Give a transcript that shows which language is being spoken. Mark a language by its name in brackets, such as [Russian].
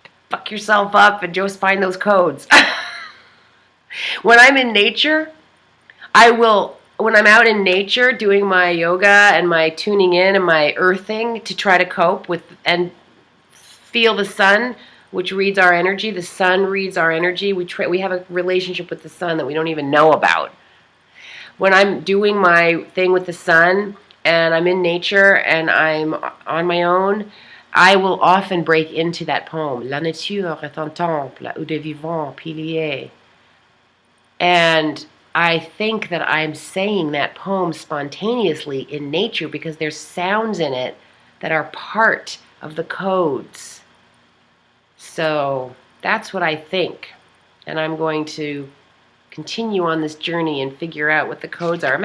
[English] Fuck yourself up and just find those codes. When I'm in nature, when I'm out in nature doing my yoga and my tuning in and my earthing to try to cope with and feel the sun, which reads our energy. The sun reads our energy. We have a relationship with the sun that we don't even know about. When I'm doing my thing with the sun and I'm in nature and I'm on my own, I will often break into that poem. [French] La nature est un temple où des vivants piliers. [English] And I think that I'm saying that poem spontaneously in nature because there's sounds in it that are part of the codes. So that's what I think. And I'm going to continue on this journey and figure out what the codes are.